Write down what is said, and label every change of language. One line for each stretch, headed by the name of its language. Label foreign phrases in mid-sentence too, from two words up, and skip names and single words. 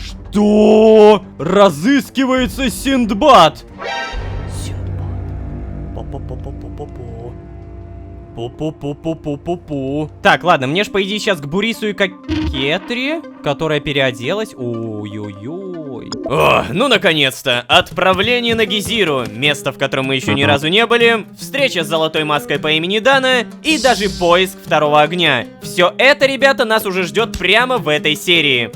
Russian: Что? Разыскивается Синдбад. Пу-пу-пу-пу-пу-пу-пу. Так, ладно, мне ж по идее сейчас к Бурису и Кокетре, которая переоделась. Ой-ой-ой. О, ну наконец-то. Отправление на Гизиру. Место, в котором мы еще ни разу не были. Встреча с золотой маской по имени Дана. И даже поиск второго огня. Все это, ребята, нас уже ждет прямо в этой серии.